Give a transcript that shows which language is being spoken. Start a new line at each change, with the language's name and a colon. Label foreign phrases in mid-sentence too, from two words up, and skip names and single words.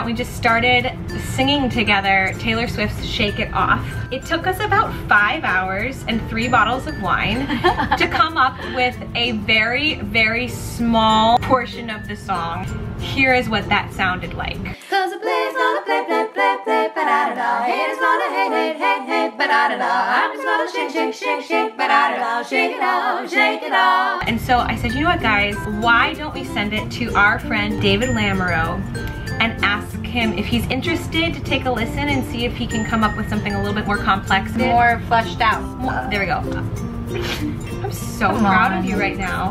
English: We just started singing together Taylor Swift's Shake It Off. It took us about 5 hours and 3 bottles of wine to come up with a very, very small portion of the song. Here is what that sounded like. Cause the play's gonna play, play, play, play, ba-da-da-da. Haters gonna hate, hate, hate, hate, ba-da-da-da. I'm just gonna shake, shake, shake, shake, ba-da-da-da. Shake it off, shake it off. And so I said, you know what, guys, why don't we send it to our friend David Lamoureux and ask him if he's interested to take a listen and see if he can come up with something a little bit more complex. More fleshed out. There we go. I'm so proud of you right now.